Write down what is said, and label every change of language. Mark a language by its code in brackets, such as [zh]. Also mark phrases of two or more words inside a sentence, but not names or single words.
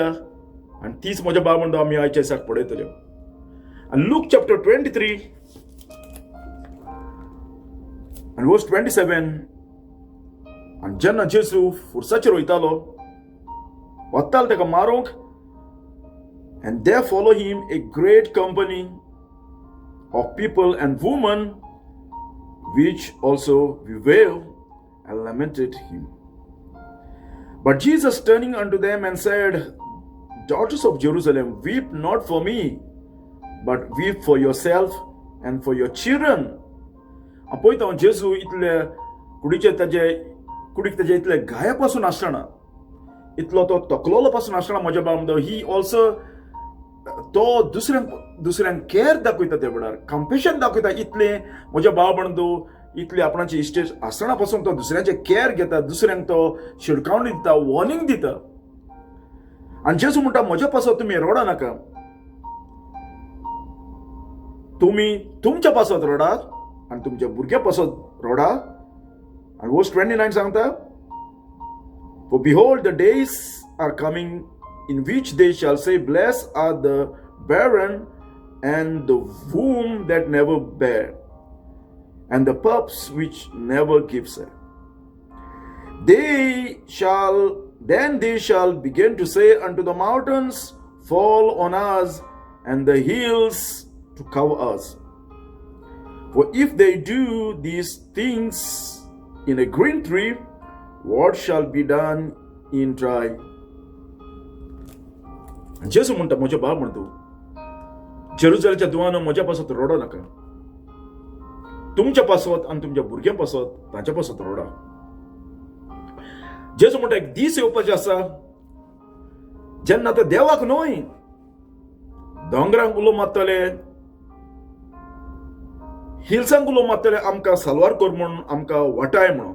[kok] आनी तीच म्हजे बाब बांदो आमी आयच्या दिसाक पळयतल्यो. आनी लूक चॅप्टर 23 आनी वर्स 27. आनी जेन्ना जेजू फुरसाचेर वयतालो वतालो तेका मारूंक, [en] and there follow him a great company of people and women, which also bewailed and lamented him. But Jesus turning unto them and said, Daughters of Jerusalem, weep not for me, but weep for yourself and for your children. [kok] पळयता जेजू इतले कुडीक तेजे इतले गाया पासून आसतना, इतलो तो तकलोलो पासून आसतना म्हज्या बाबा [en] he also [kok] तो दुसऱ्यांक केअर दाखयता. त्या वेळार कंपेशन दाखयता. इतले म्हज्या बाबा बांदो इतले आपणाची इश्टेज आसतना पासून तो दुसऱ्यांचे केअर घेता. दुसऱ्यांक तो शिडकावणी दिता, वॉर्निंग दिता. आनी जेजू म्हणटा म्हज्या पासत तुमी रडा नाका. तुमी तुमच्या पासत रडात आनी तुमच्या भुरग्या पासत रडा. आनी वर्स 29 सांगता, [en] For behold, the days are coming in which they shall say, Blessed are the barren and the womb that never bare, and the pups which never give suck. Then they shall begin to say unto the mountains, Fall on us, and the hills to cover us. For if they do these things in a green tree, what shall be done in dry? [kok] जेजू म्हणटा म्हज्या बाब म्हणतो जेरुसलेमच्या दुआनो म्हज्या पासत रडो नाका. तुमच्या पासत आनी तुमच्या भुरग्यां पासत तांच्या पासत रडा. जेजू म्हणटा एक दीस येवपाचे आसा जेन्ना तो देवाक न्हय दोंगरांक उलो मारतले, हिल्सांक उलो मारतले आमकां साल्वार कर म्हणून, आमकां वाटाय म्हणून.